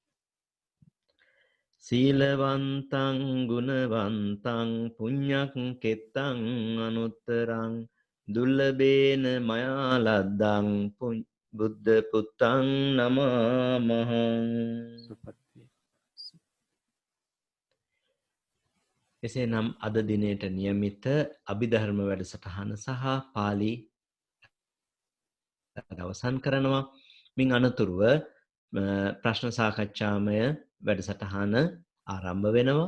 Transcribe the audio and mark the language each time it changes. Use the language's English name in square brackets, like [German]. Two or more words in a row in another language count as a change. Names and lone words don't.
[Pali] සීලවන්තං ගුණවන්තං පුඤ්ඤක් කෙත්තං අනුත්තරං දුර්ලභේන මයා ලද්දං බුද්ධ පුත්තං නමාමහං. සුපත්ති. [Sinhala] එසේනම් අද දිනයට නියමිත අභිධර්ම වැඩසටහන සහ පාලි අවසන් කරනවා. මින් අනතුරුව ප්‍රශ්න සාකච්ඡාමය වැඩසටහන ආරම්භ වෙනවා.